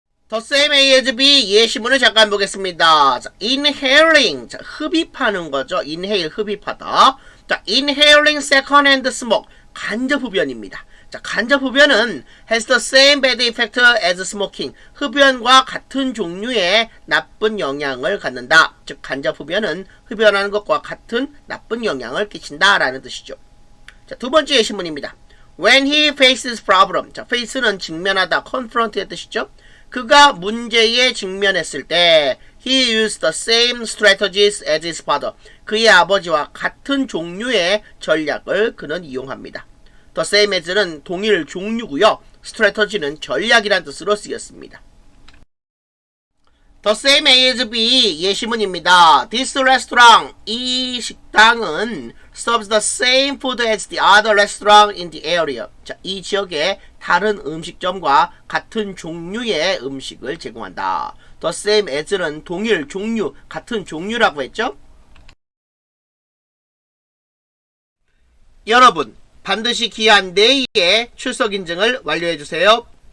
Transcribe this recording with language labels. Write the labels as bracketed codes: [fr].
[ko] the same A as B 예시문을 잠깐 보겠습니다. 자, inhaling. 자, 흡입하는 거죠. inhale 흡입하다. 자, [en] inhaling second-hand smoke. [ko] 간접 흡연입니다. 자, 간접 흡연은 [en] has the same bad effect as smoking. [ko] 흡연과 같은 종류의 나쁜 영향을 갖는다. 즉, 간접 흡연은 흡연하는 것과 같은 나쁜 영향을 끼친다 라는 뜻이죠. 자, 두 번째 예시문입니다. [en] When he faces problem. [ko] 자, face는 직면하다, confront의 뜻이죠. 그가 문제에 직면했을 때 [en] he used the same strategies as his father. [ko] 그의 아버지와 같은 종류의 전략을 그는 이용합니다. the same as는 동일 종류고요. strategy는 전략이란 뜻으로 쓰였습니다. [en] the same A as B [ko] 예시문입니다. [en] This restaurant, [ko] 이 식당은 [en] serves the same food as the other restaurant in the area. [ko] 자, 이 지역의 다른 음식점과 같은 종류의 음식을 제공한다. the same as는 동일 종류, 같은 종류라고 했죠? 여러분, 반드시 기한 내일에 출석 인증을 완료해주세요.